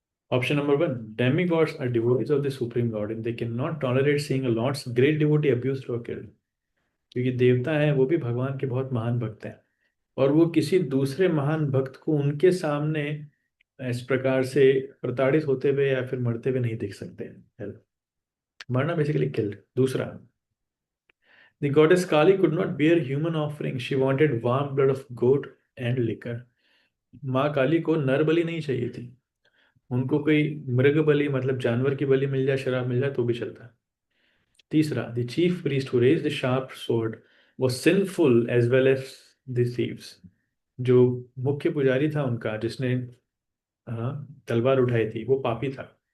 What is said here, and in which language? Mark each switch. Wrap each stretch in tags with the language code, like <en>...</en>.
<en>Option number 1, demigods are devotees of the supreme god and they cannot tolerate seeing a lord's great devotee abused or killed।</en> <hi>क्योंकि देवता है वो भी भगवान के बहुत महान भक्त हैं, और वो किसी दूसरे महान भक्त को उनके सामने इस प्रकार से प्रताड़ित होते हुए या फिर मरते हुए नहीं देख सकते हैं। मरना बेसिकली किल्ड।</hi> <en>दूसरा, the goddess Kali could not bear human offering, she wanted warm blood of goat and liquor।</en> <hi>माँ काली को नर बलि नहीं चाहिए थी, उनको कोई मृग बलि मतलब जानवर की बलि मिल जाए, शराब मिल जाए तो भी चलता।</hi> <en>तीसरा, the chief priest who raised the sharp sword was sinful as well as the thieves.</en> <hi>जो मुख्य पुजारी था उनका, जिसने तलवार उठाई थी, वो पापी था।</hi>